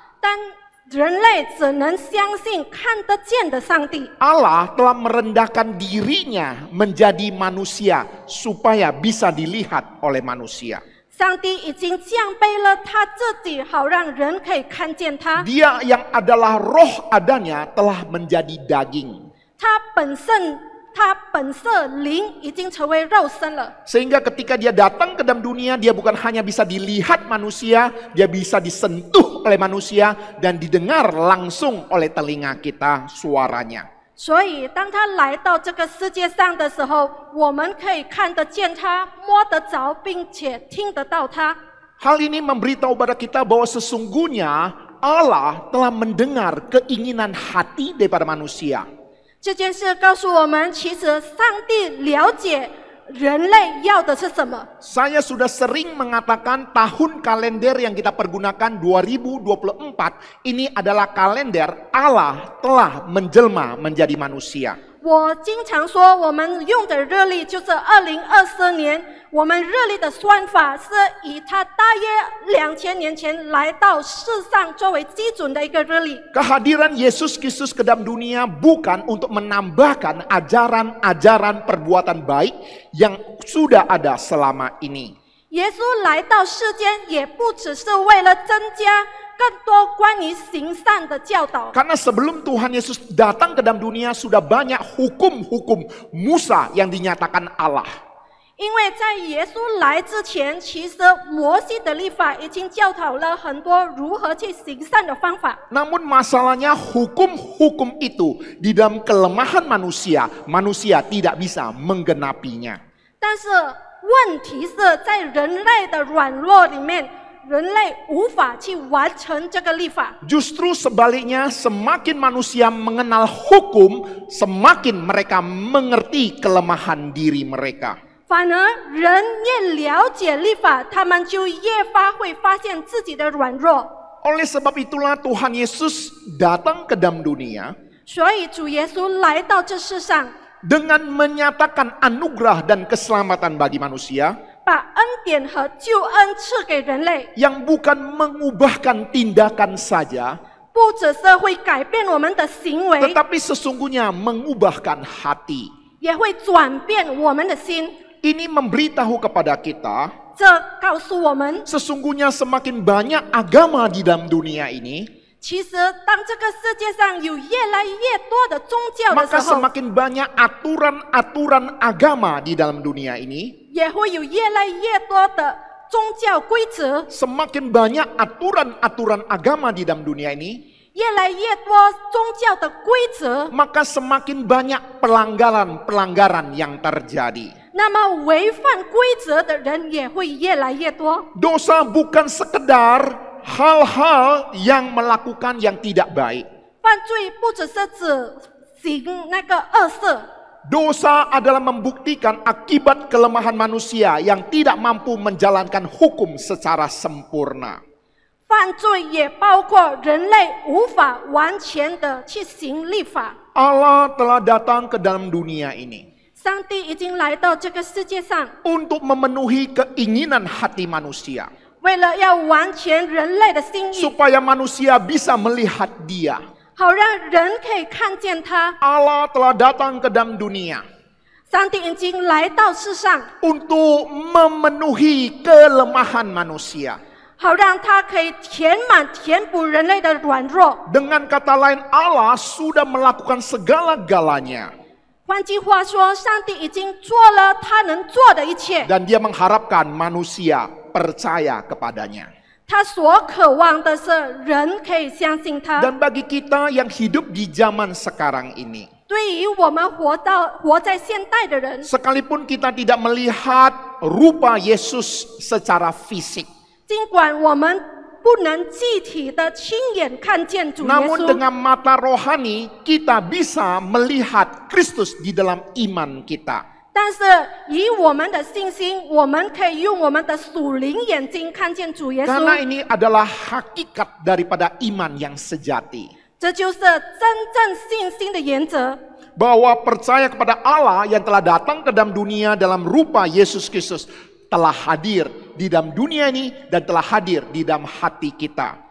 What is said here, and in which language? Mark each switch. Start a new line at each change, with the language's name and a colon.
Chinese: 但人类只能相信看得见的上帝。
Indonesian: Allah telah merendahkan dirinya menjadi manusia supaya bisa dilihat oleh manusia.
Chinese: 上帝已经降卑了他自己，好让人可以看见他。
Indonesian: Dia yang adalah roh adanya telah menjadi daging.
Chinese: 他本色灵已经成为肉身了。
Indonesian: Sehingga ketika dia datang ke dalam dunia, dia bukan hanya bisa dilihat manusia, dia bisa disentuh oleh manusia dan didengar langsung oleh telinga kita suaranya.
Chinese: 所以当他来到这个世界上的时候，我们可以看得见他，摸得着，并且听得到他。
Indonesian: Hal ini memberitahu kepada kita bahwa sesungguhnya Allah telah mendengar keinginan hati daripada manusia.
Chinese: 这件事告诉我们，其实上帝了解人类要的是什么。
Indonesian: Saya sudah sering mengatakan tahun kalender yang kita pergunakan 2024 ini adalah kalender Allah telah menjelma menjadi manusia.
Chinese: 我经常说，我们用的日历就是2024年。我们日历的算法是以它大约2000年前来到世上作为基准的一个日历。
Indonesian: Kehadiran Yesus Kristus ke dalam dunia bukan untuk menambahkan ajaran-ajaran perbuatan baik yang sudah ada selama ini.
Chinese: 耶稣来到世间，也不只是为了增加更多关于行善的教导。
Indonesian: Karena sebelum Tuhan Yesus datang ke dalam dunia sudah banyak hukum-hukum Musa yang dinyatakan Allah.
Chinese: 因为在耶稣来之前，其实摩西的律法已经教导了很多如何去行善的方法。
Indonesian: Namun masalahnya hukum-hukum itu di dalam kelemahan manusia, manusia tidak bisa menggenapinya.
Chinese: 但是问题是在人类的软弱里面，人类无法去完成这个律法。
Indonesian: Justru sebaliknya, semakin manusia mengenal hukum, semakin mereka mengerti kelemahan diri mereka.
Chinese: 反而人越了解律法，他们就越会发现自己的软弱。
Indonesian: Oleh sebab itulah Tuhan Yesus datang ke dalam dunia
Chinese: 所以主耶稣来到这世上，
Indonesian: dengan menyatakan anugerah dan keselamatan bagi manusia
Chinese: 把恩典和救恩赐给人类，
Indonesian: yang bukan mengubahkan tindakan saja,
Chinese: 不只是会改变我们的行为，
Indonesian: tetapi sesungguhnya mengubahkan hati.
Chinese: 也会转变我们的心。
Indonesian: Ini memberitahu kepada kita,
Chinese: 这告诉我们，
Indonesian: sesungguhnya semakin banyak agama di dalam dunia ini,
Chinese: 其实当这个世界上有越来越多的宗教的时
Indonesian: maka
Chinese: 候，
Indonesian: semakin banyak aturan-aturan agama di dalam dunia ini,
Chinese: 也会有越来越多的宗教规则，
Indonesian: semakin banyak aturan-aturan agama di dalam dunia ini,
Chinese: 越来越多宗教的规则，
Indonesian: maka semakin banyak pelanggaran-pelanggaran yang terjadi.
Chinese: 那么违反规则的人也会越来越多。
Indonesian: Dosa bukan sekedar hal-hal yang melakukan yang tidak baik.
Chinese: 犯罪不只是指行那个恶事，
Indonesian: Dosa adalah membuktikan akibat kelemahan manusia yang tidak mampu menjalankan hukum secara sempurna.
Chinese: 犯罪也包括人类无法完全的去行律法。
Indonesian: Allah telah datang ke dalam dunia ini
Chinese: 上帝已经来到这个世界上，
Indonesian: untuk memenuhi keinginan hati manusia,
Chinese: 为了要完全人类的心意，
Indonesian: supaya manusia bisa melihat Dia.
Chinese: 好让人可以看见他。
Indonesian: Allah telah datang ke dalam dunia
Chinese: 上帝已经来到世上，
Indonesian: untuk memenuhi kelemahan manusia.
Chinese: 好让他可以填补人类的软弱。
Indonesian: Dengan kata lain, Allah sudah melakukan segala-galanya
Chinese: 换句话说，上帝已经做了他能做的一切，
Indonesian: dan Dia mengharapkan manusia percaya kepadanya.
Chinese: 他所渴望的是人可以相信他。
Indonesian: Dan bagi kita yang hidup di zaman sekarang ini,
Chinese: 对于我们活在现代的人，
Indonesian: sekalipun kita tidak melihat rupa Yesus secara fisik,
Chinese: 尽管我们不能具体的亲眼看见主耶
Indonesian: namun
Chinese: 稣，
Indonesian: dengan mata rohani kita bisa melihat Kristus di dalam iman kita.
Chinese: 但是以我们的信心，我们可以用我们的属灵眼睛看见主耶
Indonesian: Karena
Chinese: 稣。
Indonesian: ini adalah hakikat daripada iman yang sejati.
Chinese: 这就是真正信心的原则。
Indonesian: Bahwa percaya kepada Allah yang telah datang ke dalam dunia dalam rupa Yesus Kristus telah hadir di dalam dunia ini dan telah hadir di dalam hati kita.